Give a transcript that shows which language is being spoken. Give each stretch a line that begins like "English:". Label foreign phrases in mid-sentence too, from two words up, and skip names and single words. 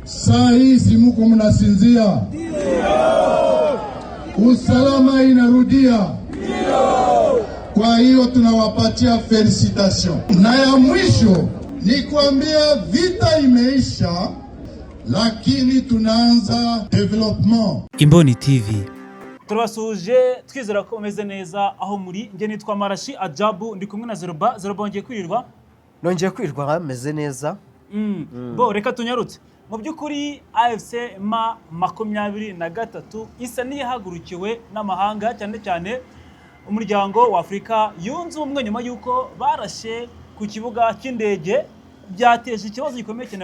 Swahili: Saa hizi mko mnasinzia. Usalama inarudia. Kwa hiyo tunawapatia felicitation. Na ya mwisho ni kuambia vita imeisha, lakini tunaanza development.
Kinyarwanda: Imboni TV. Turabasuje twizera ko umeze neza aho muri. Nge nitwa Marashi Ajabu, ndi kumwe na Zeroba. Zeroba ngiye kwirirwa. Nongeye kwirirwa meze neza. Bo reka tunyarutse. Mu byukuri AFC M23 isa niyahagurukiwe n'amahanga cyane cyane umuryango wa Afrika yunze ubumwe nyuma yuko barashe ku kibuga cy'indege byateje ikibazo gikomeye cyane.